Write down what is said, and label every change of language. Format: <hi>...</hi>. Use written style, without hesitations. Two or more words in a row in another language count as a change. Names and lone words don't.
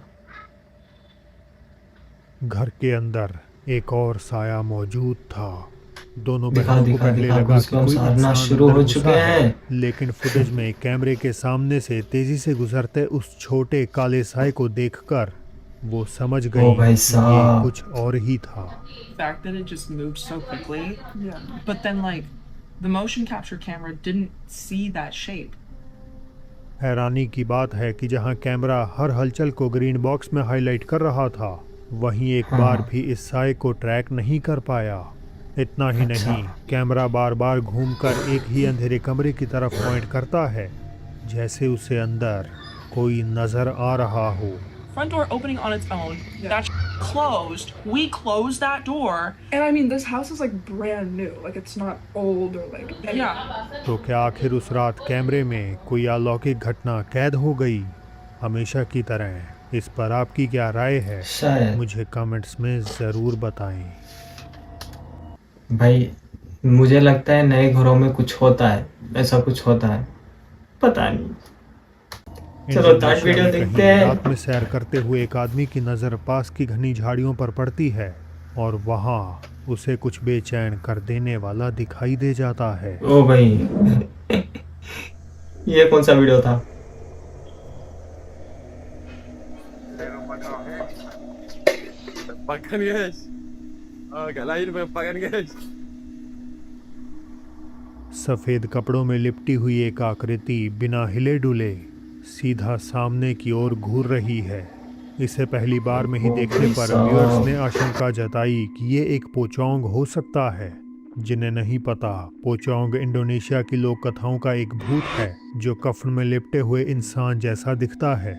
<hi>घर के अंदर एक और साया मौजूद था। दोनों दिखा बहनों को दिखा पहले दिखा, लगा कि गूज़बम्प्स कोई आना इंसान शुरू अंदर हो घुसा चुके है, हैं। लेकिन फुटेज में कैमरे के सामने से तेजी से गुजरते उस छोटे काले साए को देखकर वो समझ ओ गई भाई कि ये साहब, कुछ और ही था।</hi> <en>fact that it just moved so quickly. Yeah. But then, like, the motion capture camera didn't see that shape.</en> <hi>हैरानी की बात है कि जहां कैमरा हर हलचल को</hi> <en>green box</en> <hi>में हाईलाइट कर रहा था, वहीं एक हाँ बार हाँ। भी इस साए को ट्रैक नहीं कर पाया। इतना ही अच्छा। नहीं, कैमरा बार बार घूमकर एक ही अंधेरे कमरे की तरफ पॉइंट करता है, जैसे उसे अंदर कोई नजर आ रहा हो।</hi> <en>Front door opening on its own. That closed. We closed that door. And I mean, this house is like brand new. Like it's not old or like. Yeah.</en> <hi>तो क्या आखिर उस रात कैमरे में कोई अलौकिक घटना कैद हो गई, हमेशा की तरह? इस पर आपकी क्या राय है? शायद मुझे कमेंट्स में ज़रूर बताएं। भाई, मुझे लगता है नए घरों में कुछ होता है, ऐसा कुछ होता है, पता नहीं। चलो</hi> <en>third video</en> <hi>देखते हैं। रात में सैर करते हुए एक आदमी की नज़र पास की घनी झाड़ियों पर पड़ती है, और वहाँ उसे कुछ बेचैन कर देने वाला दिखाई दे जाता है। ओ भाई, ये कौन सा वीडियो था?</hi> <ms>Pakan guys. Agak lain pakan guys.</ms> <hi>सफेद कपड़ों में लिपटी हुई एक आकृति बिना हिले डुले सीधा सामने की ओर घूर रही है। इसे पहली बार में ही देखने पर व्यूअर्स ने आशंका जताई कि ये एक पोचोंग हो सकता है। जिन्हें नहीं पता, पोचोंग इंडोनेशिया की लोक कथाओं का एक भूत है जो कफन में लिपटे हुए इंसान जैसा दिखता है।</hi>